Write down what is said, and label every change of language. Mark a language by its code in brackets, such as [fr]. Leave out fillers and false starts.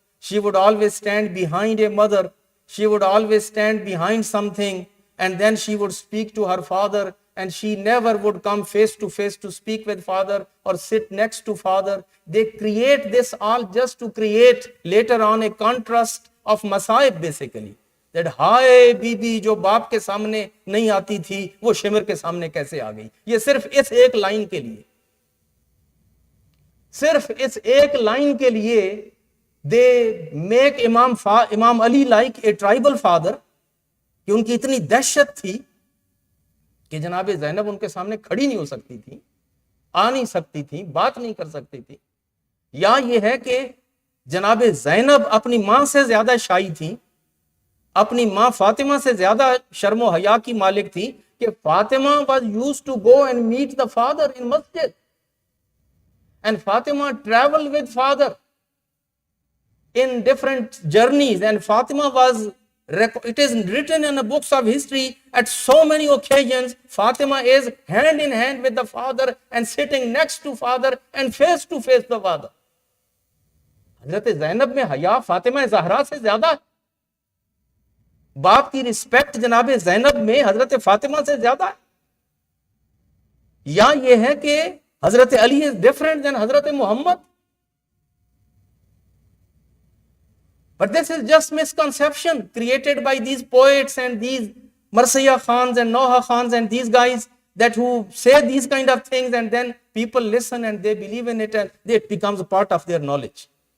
[en] She would always stand behind a mother. She would always stand behind something and then she would speak to her father, and she never would come face to face to speak with father or sit next to father. They create this all just to create later on a contrast of masaib basically. [hi] That हाय बीबी जो बाप के सामने नहीं आती थी वो shimmer के सामने कैसे आ गई. ये सिर्फ इस एक लाइन के लिए, सिर्फ इस एक लाइन के लिए [en] they make Imam Ali like a tribal father [hi] कि उनकी इतनी दहशत थी कि जनाबे ज़ैनब उनके सामने खड़ी नहीं हो सकती थी, आ नहीं सकती थी, बात नहीं कर सकती थी. या ये है कि जनाबे ज़ैनब अपनी मां से ज्यादा शाई थी, अपनी मां फातिमा से ज्यादा शर्म हया की मालिक थी कि Fatima [en] was used to go and meet the father in masjid and Fatima traveled with father in different journeys, and Fatima was, it is written in the books of history at so many occasions Fatima is hand in hand with the father and sitting next to father and face to face the father. [hi] हजरत ज़ैनब में हया फातिमा ज़हरा से ज्यादा, बाप की respect जनाबे ज़ैनब में हजरत फातिमा से ज्यादा है. या ये है कि हजरत Ali [en] is different than [hi] Hazrat Mohammad. [en] But this is just misconception created by these poets and these Marsiya Khans and Noha Khans and these guys that who say these kind of things, and then people listen and they believe in it and it becomes a part of their knowledge.